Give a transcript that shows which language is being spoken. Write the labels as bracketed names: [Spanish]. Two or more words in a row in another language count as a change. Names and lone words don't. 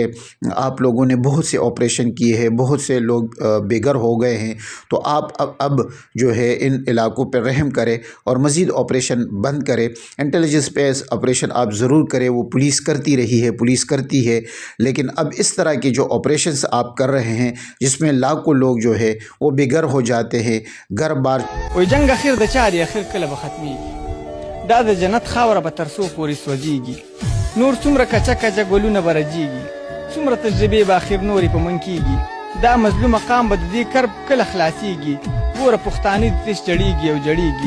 [Urdu] آپ لوگوں نے بہت سے آپریشن کیے ہیں، بہت سے لوگ بے گھر ہو گئے ہیں، تو آپ اب جو ہے ان علاقوں پر رحم کرے اور مزید آپریشن بند کرے۔ [English] intelligence base operation [Urdu] آپ ضرور کرے، وہ پولیس کرتی رہی ہے، پولیس کرتی ہے، لیکن اب اس طرح کے جو آپریشنز آپ کر رہے ہیں جس میں لاکھوں لوگ جو ہے وہ بے گھر ہو جاتے ہیں، گھر بار [Pashto] وای جنگ اخیر د چا دی، اخیر کله به ختمیږي؟ دا د جنت خاوره به تر څو پورې سوځېږي؟ نور څومره کچه کچه ګلونه به رژېږي؟ څومره تجربې به اخر نورې په من کېږي؟ دا مظلومه قام به د دې کرب کله خلاصېږي؟ ګوره پښتانه د تش جړېږي او جړېږي.